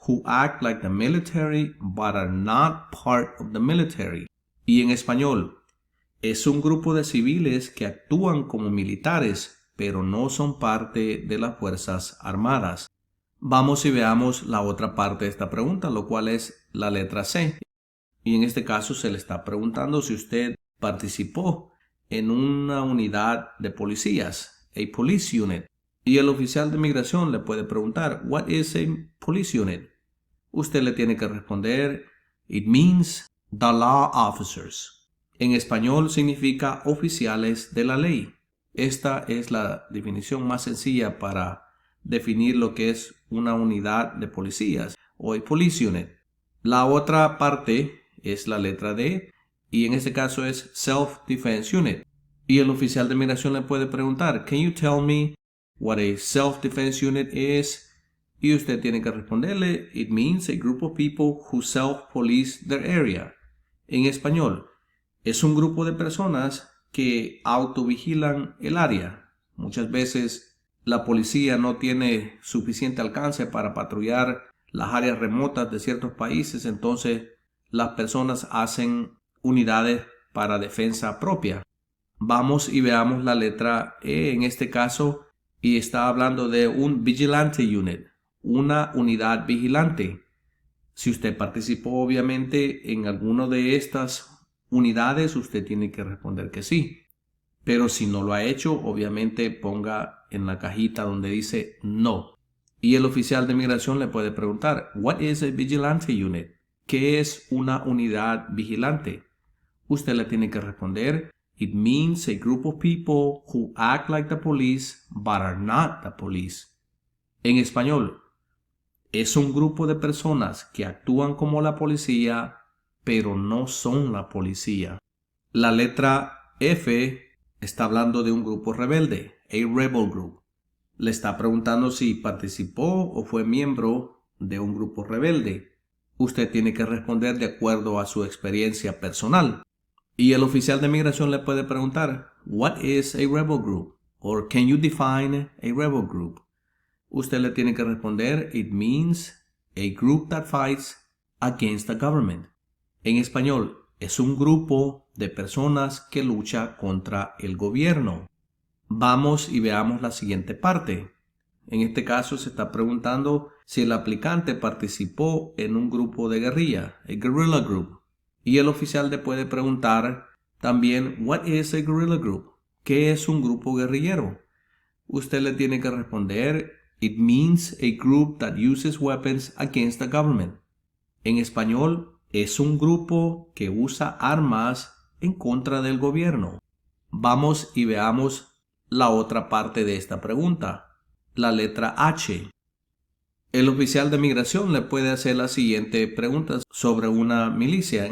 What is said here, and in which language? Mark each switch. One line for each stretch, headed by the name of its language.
English: who act like the military but are not part of the military.
Spanish: Y en español, es un grupo de civiles que actúan como militares, pero no son parte de las Fuerzas Armadas. Vamos y veamos la otra parte de esta pregunta, lo cual es la letra C. Y en este caso se le está preguntando si usted participó en una unidad de policías, a police unit. Y el oficial de migración le puede preguntar,
English: what is a police unit?
Spanish: Usted le tiene que responder,
English: it means the law officers.
Spanish: En español significa oficiales de la ley. Esta es la definición más sencilla para definir lo que es una unidad de policías o a police unit. La otra parte es la letra D y en este caso es self-defense unit. Y el oficial de migración le puede preguntar,
English: can you tell me what a self-defense unit is?
Spanish: Y usted tiene que responderle,
English: it means a group of people who self-police their area.
Spanish: En español, es un grupo de personas que autovigilan el área. Muchas veces la policía no tiene suficiente alcance para patrullar las áreas remotas de ciertos países, entonces las personas hacen unidades para defensa propia. Vamos y veamos la letra E en este caso y está hablando de un vigilante unit, una unidad vigilante. Si usted participó obviamente en alguna de estas unidades, usted tiene que responder que sí. Pero si no lo ha hecho, obviamente ponga en la cajita donde dice no. Y el oficial de migración le puede preguntar,
English: what is a vigilante unit?
Spanish: ¿Qué es una unidad vigilante? Usted le tiene que responder,
English: it means a group of people who act like the police but are not the police.
Spanish: En español, es un grupo de personas que actúan como la policía, pero no son la policía. La letra F está hablando de un grupo rebelde, a rebel group. Le está preguntando si participó o fue miembro de un grupo rebelde. Usted tiene que responder de acuerdo a su experiencia personal. Y el oficial de migración le puede preguntar,
English: what is a rebel group? Or can you define a rebel group?
Spanish: Usted le tiene que responder,
English: it means a group that fights against the government.
Spanish: En español, es un grupo de personas que lucha contra el gobierno. Vamos y veamos la siguiente parte. En este caso se está preguntando si el aplicante participó en un grupo de guerrilla, a guerrilla group. Y el oficial le puede preguntar también,
English: what is a guerrilla group?
Spanish: ¿Qué es un grupo guerrillero? Usted le tiene que responder,
English: it means a group that uses weapons against the government.
Spanish: En español, es un grupo que usa armas en contra del gobierno. Vamos y veamos la otra parte de esta pregunta, la letra H. El oficial de migración le puede hacer la siguiente pregunta sobre una milicia.